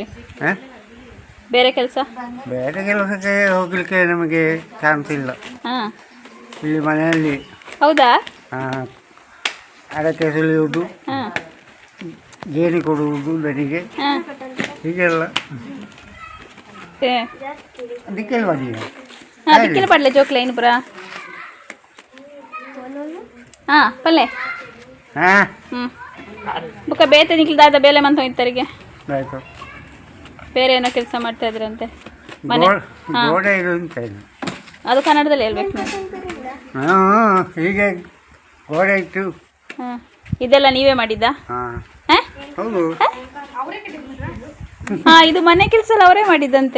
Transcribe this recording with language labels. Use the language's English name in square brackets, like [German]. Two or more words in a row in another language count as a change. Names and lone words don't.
[Kannada] ಬೇರೆ ಕೆಲಸ? ಬೇರೆ ಕೆಲಸಕ್ಕೆ ಹೋಗ್ಲಿಕ್ಕೆ ನಮಗೆ ಚಾನ್ಸ್ ಇಲ್ಲ. ಹಾ ಇಲ್ಲಿ ಮನೆಯಲ್ಲಿ. ಹೌದಾ? ಅಡಕೆ ಸುಲಿಯುವುದು, ಗೇಣಿ ಕೊಡುವುದು ನನಗೆ, ಹೀಗೆಲ್ಲ. ದಿಕ್ಕೆಲ್ಲ [Tulu] ದಿಕ್ಕಿನ ಪಡ್ಲೆ ಜೋಕ್ಲೆ ಇನ್ನು ಪುರ. ಹಾ ಪಲ್ಲೆ. ಬುಕ್ಕ ಬೇತೆ ನಿಕ್ಲಿದಾದ ಬೇಲೆ ಮಂತ ಇತ್ತರಿಗೆ. [Kannada] ಆಯ್ತು. ಬೇರೆ ಏನೋ ಕೆಲಸ ಮಾಡ್ತಾ ಇದ್ರಂತೆ ಮನೆ. ಅದು ಕನ್ನಡದಲ್ಲಿ ಹೇಳ್ಬೇಕು ನೀವು. ಹೀಗೆ ಗೋಡೆ ಇತ್ತು. ಇದೆಲ್ಲ ನೀವೇ ಮಾಡಿದ್ದಾ? ಹೌದು. ಹಾ ಇದು ಮನೆ ಕೆಲಸ ಎಲ್ಲ ಅವರೇ ಮಾಡಿದ್ದಂತೆ.